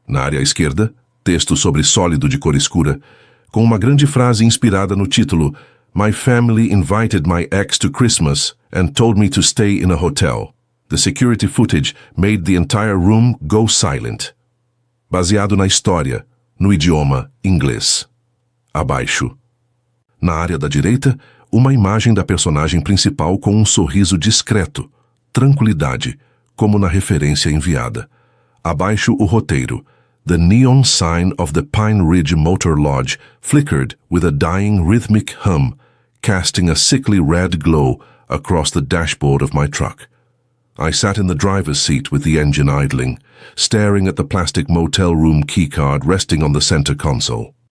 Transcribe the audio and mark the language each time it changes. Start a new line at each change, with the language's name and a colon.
Portuguese: Na área esquerda, texto sobre sólido de cor escura, com uma grande frase inspirada no título
English: My family invited my ex to Christmas and told me to stay in a hotel. The security footage made the entire room go silent.
Portuguese: Baseado na história, no idioma inglês. Abaixo. Na área da direita, uma imagem da personagem principal com um sorriso discreto, tranquilidade, como na referência enviada. Abaixo o roteiro.
English: The neon sign of the Pine Ridge Motor Lodge flickered with a dying rhythmic hum, casting a sickly red glow across the dashboard of my truck. I sat in the driver's seat with the engine idling, staring at the plastic motel room keycard resting on the center console.